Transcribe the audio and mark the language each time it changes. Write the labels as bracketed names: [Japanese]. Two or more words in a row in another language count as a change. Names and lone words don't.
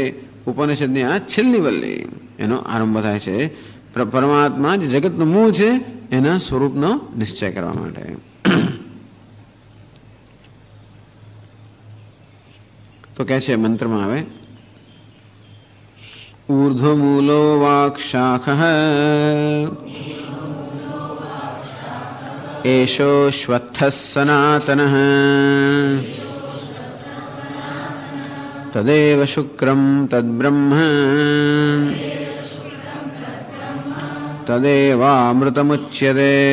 [Gujarati] ઉપનિષદની આ છેલ્લી વલ્લી એનો આરંભ થાય છે પરમાત્મા જે જગતનું મૂળ છે એના સ્વરૂપનો નિશ્ચય કરવા માટે. તો કહે છે મંત્રમાં આવે [Sanskrit] ऊर्ध्वमूलो वाक्शाखः एषोऽश्वत्थः सनातनः तदेव शुक्रं तद्ब्रह्म तदेवामृतमुच्यते